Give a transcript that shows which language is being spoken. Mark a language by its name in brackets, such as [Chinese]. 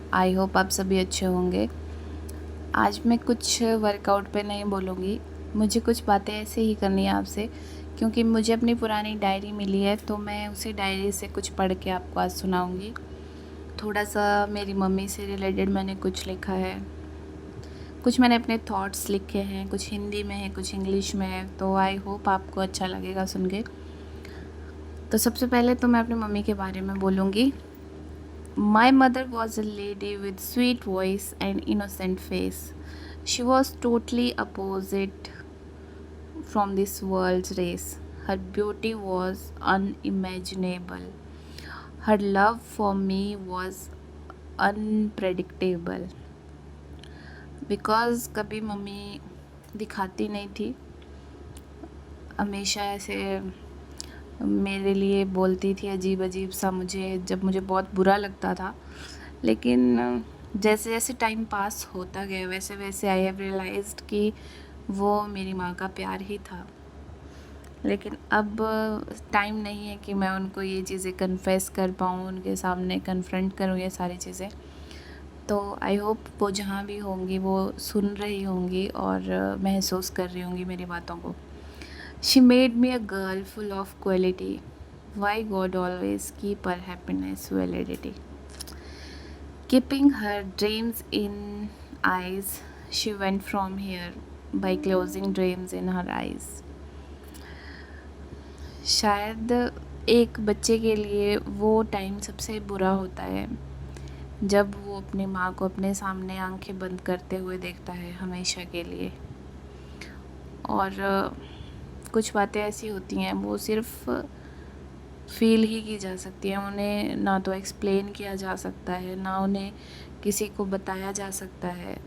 [English] I hope [Hindi] आप सभी अच्छे होंगे। आज मैं कुछ वर्कआउट पे नहीं बोलूँगी, मुझे कुछ बातें ऐसे ही करनी है आपसे, क्योंकि मुझे अपनी पुरानी डायरी मिली है तो मैं उसी डायरी से कुछ पढ़ के आपको आज सुनाऊँगी। थोड़ा सा मेरी मम्मी से रिलेटेड मैंने कुछ लिखा है, कुछ मैंने अपने थॉट्स लिखे हैं, कुछ हिंदी में है, कुछ इंग्लिश में है, तो [English] I hope [Hindi] आपको अच्छा लगेगा सुन के। तो सबसे पहले तो मैं अपनी मम्मी के बारे में बोलूँगी। [English] My mother was a lady with sweet voice and innocent face. She was totally opposite from this world's race. Her beauty was unimaginable. Her love for me was unpredictable. [Hindi] Because कभी mummy दिखाती नहीं थी, हमेशा ऐसे मेरे लिए बोलती थी अजीब अजीब सा, मुझे जब मुझे बहुत बुरा लगता था। लेकिन जैसे जैसे टाइम पास होता गया वैसे वैसे [English] I have realized [Hindi] कि वो मेरी माँ का प्यार ही था। लेकिन अब टाइम नहीं है कि मैं उनको ये चीज़ें कन्फेस कर पाऊँ, उनके सामने कन्फ्रंट करूँ ये सारी चीज़ें। तो [English] I hope [Hindi] वो जहाँ भी होंगी वो सुन रही होंगी और महसूस कर रही होंगी मेरी बातों को। [English] She made me a girl full of quality. Why God always keep her happiness validity. Keeping her dreams in eyes, she went from here by closing dreams in her eyes. [Hindi] शायद एक बच्चे के लिए वो टाइम सबसे बुरा होता है जब वो अपनी माँ को अपने सामने आंखें बंद करते हुए देखता है हमेशा के लिए। और कुछ बातें ऐसी होती हैं वो सिर्फ फ़ील ही की जा सकती है, उन्हें ना तो एक्सप्लेन किया जा सकता है, ना उन्हें किसी को बताया जा सकता है।